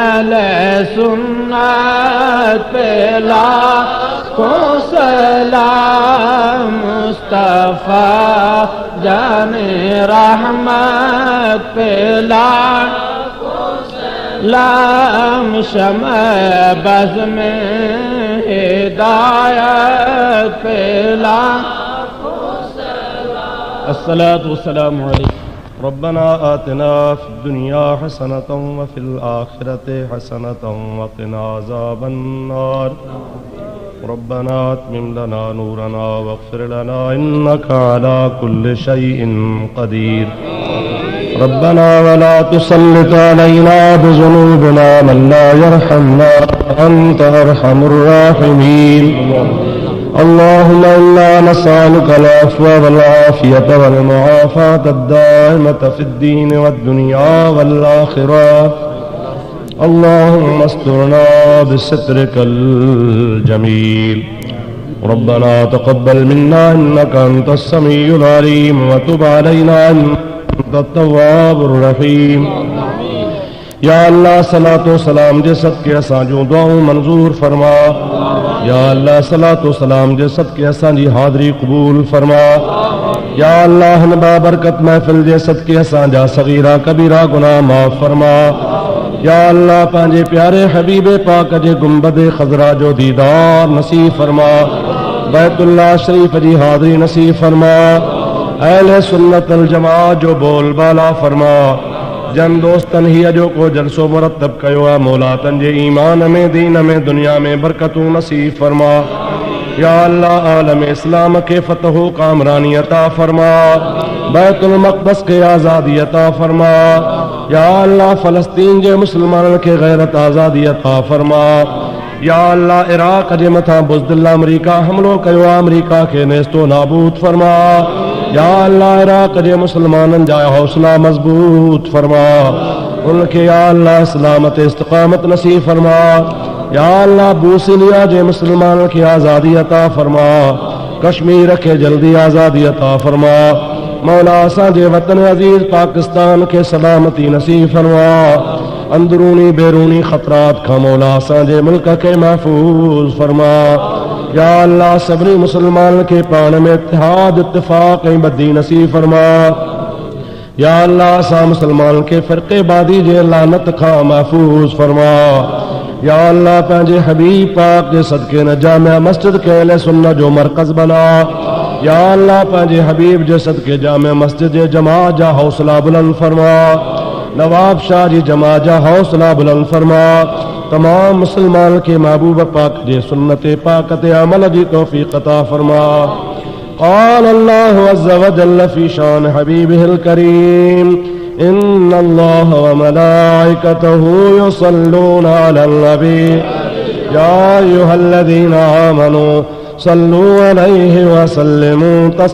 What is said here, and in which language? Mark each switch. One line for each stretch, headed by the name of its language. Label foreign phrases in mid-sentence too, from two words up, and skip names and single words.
Urdu: سنت پہ لاکھوں سلام، مصطفیٰ جان رحمت پہ لاکھوں سلام، شمع بزم ہدایت پہ لاکھوں سلام.
Arabic: الصلاة والسلام عليكم. ربنا آتنا في الدنيا حسنة وفي الآخرة حسنة وقنا عذاب النار. ربنا أتمم لنا نورنا واغفر لنا إنك على كل شيء قدير. ربنا ولا تسلط علينا بذنوبنا من لا يرحمنا أنت أرحم الراحمين. اللهم إنا نسألك العفو والعافية والمعافاة الدائمة في الدين والدنيا والآخرة. اللهم استرنا بسترك الجميل. ربنا تقبل منا إنك أنت السميع العليم وتب علينا إنك التواب الرحيم. يا الله
Sindhi: सलातो सलाम जे सदके असां जूं दुआऊं मंज़ूर फरमा।
Arabic: يا الله
Sindhi: सलातो सलाम जे सदके असां जी हाज़री क़बूल फरमा।
Arabic: يا الله
Sindhi: हिन बाबरकत महफ़िल जे सदके असां जा सग़ीरा कबीरा गुनाह माफ़ फरमा।
Arabic: يا الله
Sindhi: पंहिंजे प्यारे हबीबे पाक जे गुंबदे ख़ज़रा जो दीदार नसीब फरमा। बैतुल्लाह शरीफ जी हाज़री नसीब फरमा। अहले सुन्नत अल जमाअत जो बोल बाला फरमा। जन दोस्तन ही अजो को जलसो मुरतब कयो आहे, मौला तन जे ईमान में दीन में दुनिया में बरकतूं नसीब फरमा।
Arabic: يا الله
Sindhi: आलम इस्लाम के फतहो कामरानी अता फरमा। बैतुल मक़दस के आज़ादी अता फरमा।
Arabic: يا الله
Sindhi: फ़लस्तीन जे मुसलमानन के गैरत आज़ादी अता फरमा।
Arabic: يا الله
Sindhi: इराक जे मथां बुज़दिल अमरीका हमलो कयो आहे, अमरीका के नेस्तो नाबूद फरमा।
Arabic: يا الله
Sindhi: इराक जे मुसलमानन जा हौसला मजबूत फरमा। उनके
Arabic: يا الله
Sindhi: सलामत इस्तिक़ामत नसीब फरमा।
Arabic: يا الله
Sindhi: बूसिनिया जे मुसलमानन के आज़ादी अता फरमा। कश्मीर के जल्दी आज़ादी अता फरमा। मौला असांजे वतन अज़ीज़ पाकिस्तान के सलामती नसीब फरमा। अंदरूनी बैरूनी ख़तरात खां मौला असांजे मुल्क के महफूज़ फरमा।
Arabic: يا الله
Sindhi: सभिनी मुसलमान के पाण में इत्तिहाद इत्तिफ़ाक़ ऐं बदी नसीब फरमा।
Arabic: يا الله
Sindhi: असां मुसलमान के फ़िरक़ेबादी जे लानत खां महफूज़ फरमा।
Arabic: يا الله
Sindhi: पंहिंजे हबीब पाक जे सदके न जामिया मस्जिद के अहले सुन्नत जो मरकज़ बना।
Arabic: يا الله
Sindhi: पंहिंजे हबीब जे सदके जामिया मस्जिद जे जमाअत जा हौसला बुलंद फरमा। नवाब शाह जी जमाअत जा हौसला बुलंद फरमा। तमाम मुसलमान के महबूब पाक जे सुन्नत पाक ते अमल जी तौफीक अता फरमा।
Arabic: قال الله عز وجل في شأن حبيبه الكريم إن الله وملائكته يصلون على النبي يا أيها الذين آمنوا صلوا عليه وسلموا تسليما.